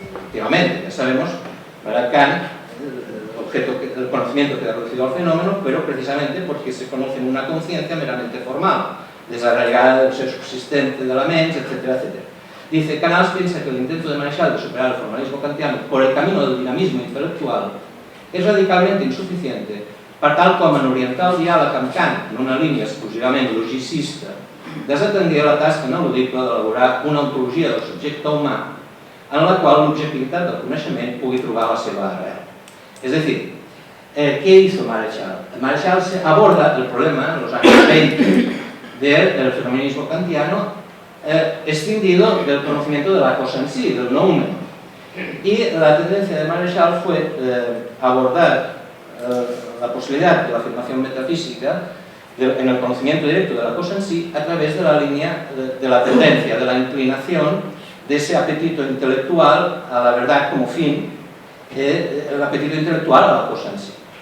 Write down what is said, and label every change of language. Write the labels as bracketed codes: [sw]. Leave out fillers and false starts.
[es] Efectivamente, ya sabemos, para Kant, el conocimiento queda reducido al fenómeno, pero precisamente porque se conoce en una conciencia meramente formal, desarraigada del ser subsistente de la mens, etcétera, etcétera. Dice, Canals piensa que el intento de Marechal de superar el formalismo kantiano por el camino del dinamismo intelectual [ca] és radicalment insuficient per tal com en orientar el diàleg amb Kant en una línia exclusivament logicista desatendia la tasca ineludible d'elaborar una ontologia del subjecte humà en la qual l'objectivitat del coneixement pugui trobar la seva arrel. [es] Es decir, ¿qué hizo Marechal? Marechal aborda el problema en los años 20 del fenomenismo kantiano escindido del conocimiento de la cosa en sí, del noumen. Y la tendencia de Marechal fue abordar la posibilidad de la afirmación metafísica en el conocimiento directo de la cosa en sí a través de la línea de la tendencia, de la inclinación de ese apetito intelectual a la verdad como fin, el apetito intelectual a la cosa en sí.